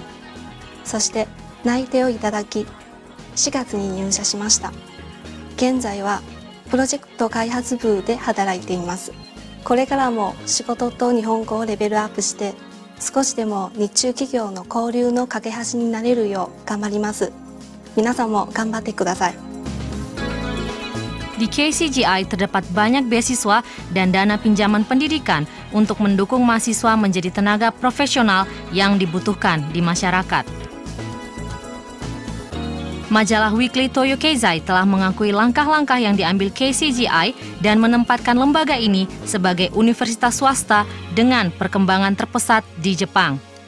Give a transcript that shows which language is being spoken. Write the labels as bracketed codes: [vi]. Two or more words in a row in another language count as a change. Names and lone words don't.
[ja] そして内定をいただき、4月に入社しました。現在はプロジェクト開発部で働いています。これからも仕事と日本語をレベルアップして、少しでも日中企業の交流の架け橋になれるよう頑張ります。皆さんも頑張ってください。 [id] Di KCGI terdapat banyak beasiswa dan dana pinjaman pendidikan untuk mendukung mahasiswa menjadi tenaga profesional yang dibutuhkan di masyarakat. Majalah Weekly Toyo Keizai telah mengakui langkah-langkah yang diambil KCGI dan menempatkan lembaga ini sebagai universitas swasta dengan perkembangan terpesat di Jepang.